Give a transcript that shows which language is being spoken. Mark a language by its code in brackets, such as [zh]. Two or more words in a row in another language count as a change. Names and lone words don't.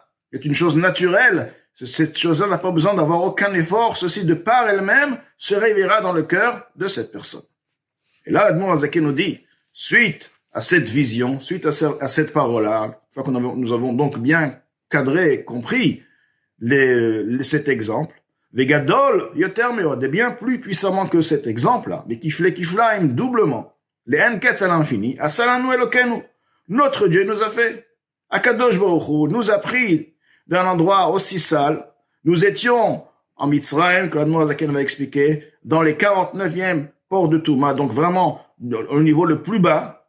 [fr] C'est une chose naturelle. Cette chose-là n'a pas besoin d'avoir aucun effort. Ceci, de par elle-même, se réveillera dans le cœur de cette personne. Et là, Admor HaZaken nous dit, suite à cette vision, suite à cette parole-là, nous avons donc bien cadré et compris cet exemple, [he] וגדול יותר מאוד, [fr] et bien plus puissamment que cet exemple-là, mais kiflaim doublement, les enketz à l'infini, [he] עשה לנו אלוקינו, [fr] notre Dieu nous a fait, [he] הקדוש ברוך הוא [fr] nous a pris d'un endroit aussi sale. Nous étions en Mitzrayim, que l'Admor HaZaken va expliquer, dans les 49e ports de Touma, donc vraiment au niveau le plus bas.